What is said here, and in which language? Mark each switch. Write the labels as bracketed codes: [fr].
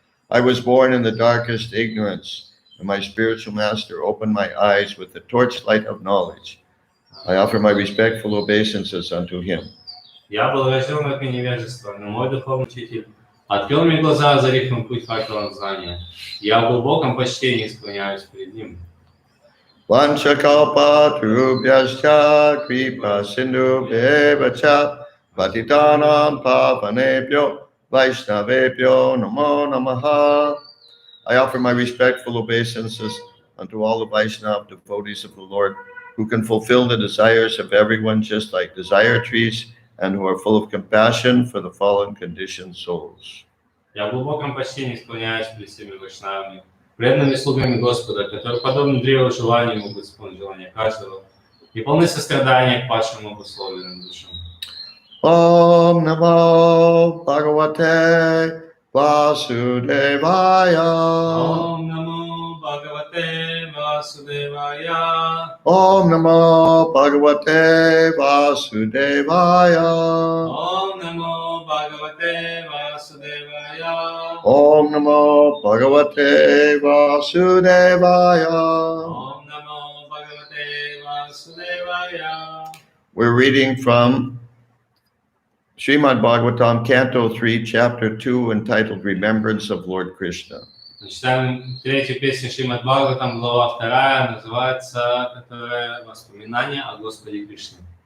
[en] I was born in the darkest ignorance, and my spiritual master opened my eyes with the torchlight of knowledge. I offer my respectful obeisances unto him. [ru] Я был рожден от невежества, но мой духовный учитель открыл мне глаза, озарив им путь факелом знания. Я в глубоком почтении склоняюсь перед ним. [sa] Vanchakalpatarubhyascha kripa sindhubhyevacha patitanam pavanebhyo vaishnavebhyo namo namaha. [en] I offer my respectful obeisances unto all the Vaishnava devotees of the Lord who can fulfill the desires of everyone just like desire trees and who are full of compassion for the fallen conditioned souls. [ru] Я в глубоком почтении склоняюсь перед всеми вайшнавами, преданными слугами Господа, которые, подобно древу желаний, могут исполнить желания каждого, и полны сострадания к падшим обусловленным душам. [sa] Om Namo Bhagavate Vasudevaya. Om Namo Bhagavate Vasudevaya. Om Namo Bhagavate Vasudevaya. Om Namo Bhagavate Vasudevaya. Om Namo Bhagavate Vasudevaya. Om Namo Bhagavate Vasudevaya. [en] We're reading from Srimad Bhagavatam, Canto 3, Chapter 2, entitled Remembrance of Lord Krishna. [ru] Читаем третью песню Шримад Бхагаватам, глава 2, называется, которая «Воспоминания о Господе Кришне».